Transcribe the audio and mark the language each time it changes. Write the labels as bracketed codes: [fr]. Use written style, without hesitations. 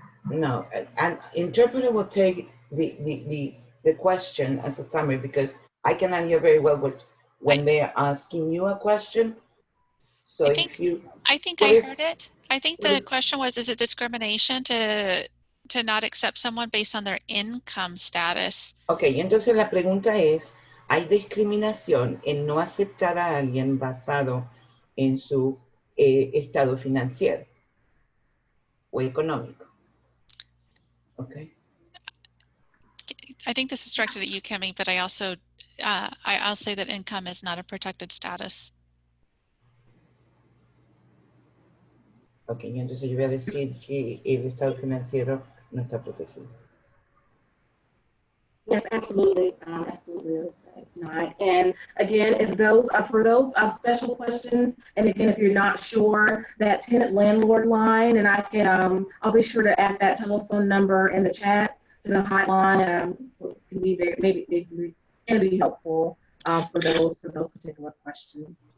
[en] No, an interpreter will take the question as a summary, because I cannot hear very well when they're asking you a question. So I think I heard it. I think the question was, is it discrimination to not accept someone based on their income status? [es] Ok, entonces la pregunta es, ¿hay discriminación en no aceptar a alguien basado en su estado financiero o económico? [en] Okay. I think this is directed at you, Kimmy, but I also, I'll say that income is not a protected status. [es] Ok, entonces yo voy a decir que el estado financiero no está protegido. [en] Yes, absolutely. Absolutely, it's not. And again, if those are for those special questions, and again, if you're not sure, that tenant landlord line, and I can, I'll be sure to add that telephone number in the chat to the hotline. Can be can be helpful for those particular questions.